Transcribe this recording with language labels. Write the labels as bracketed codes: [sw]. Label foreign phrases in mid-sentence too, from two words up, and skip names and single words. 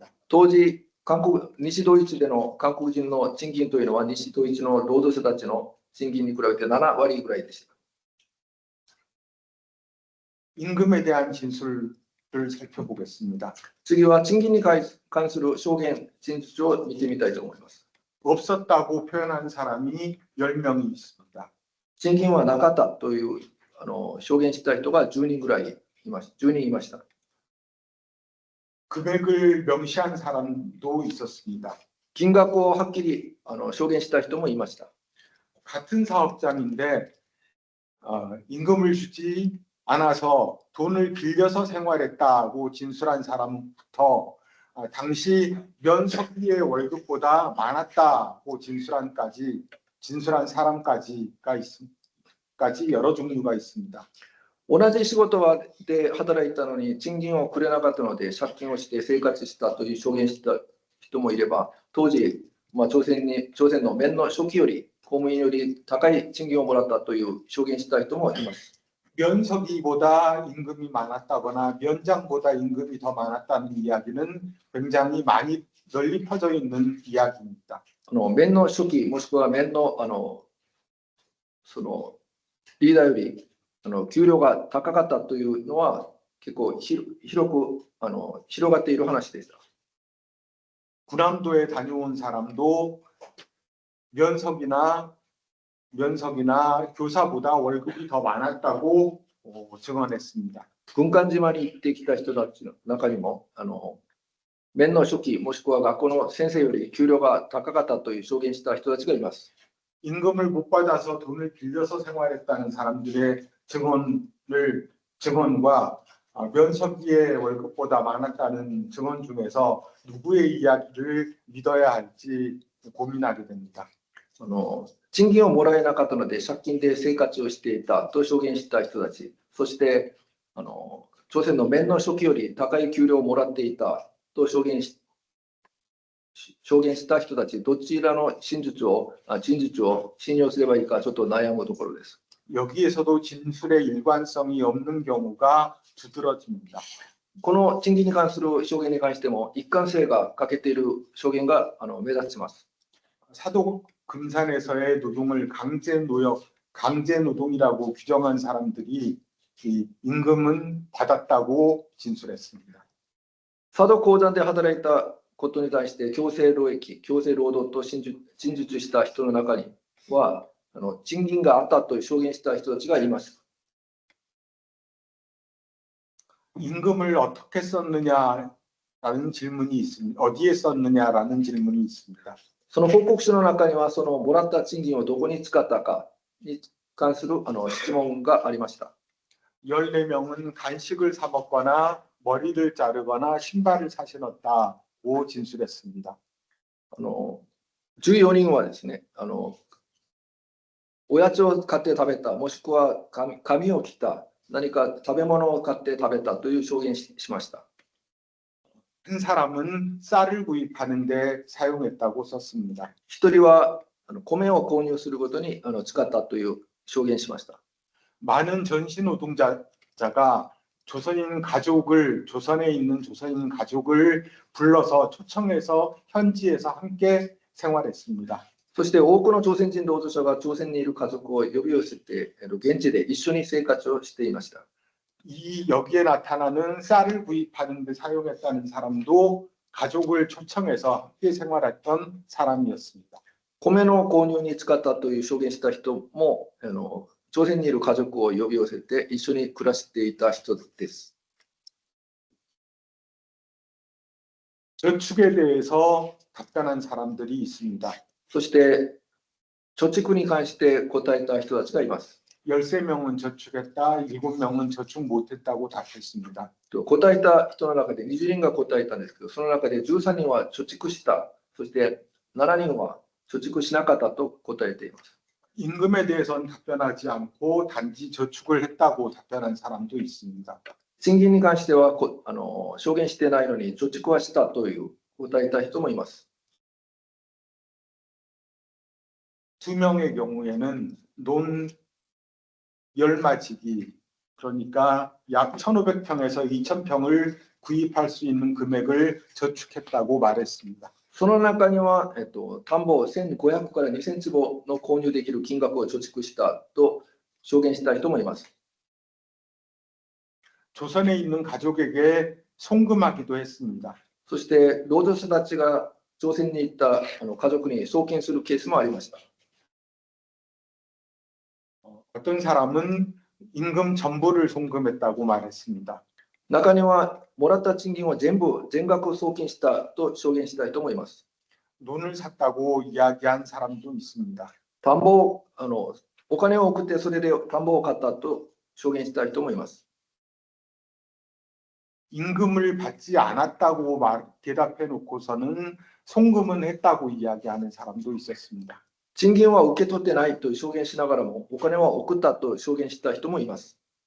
[ja] 当時西ドイツでの韓国人の賃金というのは西ドイツの労働者たちの賃金に比べて7割ぐらいでした。 [ko] 임금에 대한 진술을 살펴보겠습니다. [ja] 次は賃金に関する証言、陳述を見てみたいと思います。 [ko] 없었다고 표현한 사람이 10명이 있습니다. [ja] 賃金はなかったという証言した人が10人ぐらいいました。 [ko] 금액을 명시한 사람도 있었습니다. [ja] 金額をはっきり証言した人もいました。 [ko] 같은 사업장인데 임금을 주지 않아서 돈을 빌려서 생활했다고 진술한 사람부터 당시 면석비의 월급보다 많았다고 진술한 사람까지 여러 종류가 있습니다. [ja] 同じ仕事で働いたのに賃金をくれなかったので借金をして生活したという証言した人もいれば、当時、朝鮮の面の初期より公務員より高い賃金をもらったという証言した人もいます。 [ko] 면석이보다 임금이 많았다거나 면장보다 임금이 더 많았다는 이야기는 굉장히 많이 널리 퍼져 있는 이야기입니다. [ja] 面の書記もしくは面のそのリーダーより給料が高かったというのは結構広く広がっている話でした。 [ko] 군함도에 다녀온 사람도 면석이나 교사보다 월급이 더 많았다고 증언했습니다. [ja] 軍艦島に行ってきた人たちの中にも面の書記もしくは学校の先生より給料が高かったという証言した人たちがいます。 [ko] 임금을 못 받아서 돈을 빌려서 생활했다는 사람들의 증언과 면석이의 월급보다 많았다는 증언 중에서 누구의 이야기를 믿어야 할지 고민하게 됩니다. [ja] 賃金をもらえなかったので借金で生活をしていたと証言した人たち、そして朝鮮の面の書記より高い給料をもらっていたと証言した人たち、どちらの真実を信用すればいいかちょっと悩むところです。 [ko] 여기에서도 진술의 일관성이 없는 경우가 두드러집니다. [ja] この賃金に関する証言に関しても一貫性が欠けている証言が目立ちます。 [ko] 사도 금산에서의 노동을 강제 노동이라고 규정한 사람들이 이 임금은 받았다고 진술했습니다. [ja] 佐渡鉱山で働いたことに対して強制労働と陳述した人の中には賃金があったと証言した人たちがいます。 [ko] 임금을 어떻게 썼느냐라는 질문이 있습니다. 어디에 썼느냐라는 질문이 있습니다. [ja] その報告書の中にはもらった賃金をどこに使ったかに関する質問がありました。 [ko] 14명은 간식을 사 먹거나 머리를 자르거나 신발을 사 신었다고 진술했습니다. [ja] 14 人はですね、おやつを買って食べた、もしくは髪を切った、何か食べ物を買って食べたという証言しました。 [ko] 한 사람은 쌀을 구입하는 데 사용했다고 썼습니다. [ja] 一人は米を購入することに使ったという証言しました。 [ko] 많은 전시 노동자가 조선에 있는 조선인 가족을 불러서 초청해서 현지에서 함께 생활했습니다. [ja] そして多くの朝鮮人労働者が朝鮮にいる家族を呼び寄せて現地で一緒に生活をしていました。 [ko] 여기에 나타나는 쌀을 구입하는 데 사용했다는 사람도 가족을 초청해서 함께 생활했던 사람이었습니다. [ja] 米の購入に使ったという証言した人も朝鮮にいる家族を呼び寄せて一緒に暮らしていた人です。 [ko] 저축에 대해서 답변한 사람들이 있습니다. [ja] そして貯蓄に関して答えた人たちがいます。 [ko] 13명은 저축했다, 7명은 저축 못했다고 답했습니다. [ja] 答えた人の中で20人が答えたんですけど、その中で13人は貯蓄した、そして7人は貯蓄しなかったと答えています。 [ko] 임금에 대해서는 답변하지 않고 단지 저축을 했다고 답변한 사람도 있습니다. [ja] 賃金に関しては証言してないのに貯蓄はしたという答えた人もいます。 [ko] 2명의 경우에는 논 열마지기, 그러니까 약 1,500평에서 2,000평을 구입할 수 있는 금액을 저축했다고 말했습니다. [ja] その中には、田んぼ1500から2000坪の購入できる金額を貯蓄したと証言した人もいます。 [ko] 조선에 있는 가족에게 송금하기도 했습니다. [ja] そして労働者たちが朝鮮に行った家族に送金するケースもありました。 [ko] 어떤 사람은 임금 전부를 송금했다고 말했습니다. [ja] 中にはもらった賃金を全額送金したと証言した人もいます。 [ko] 논을 샀다고 이야기한 사람도 있습니다. [ja] 田んぼお金を送ってそれで田んぼを買ったと証言した人もいます。 [ko] 임금을 받지 않았다고 대답해 놓고서는 송금은 했다고 이야기하는 사람도 있었습니다. [ja] 賃金は受け取ってないと証言しながらもお金は送ったと証言した人もいます。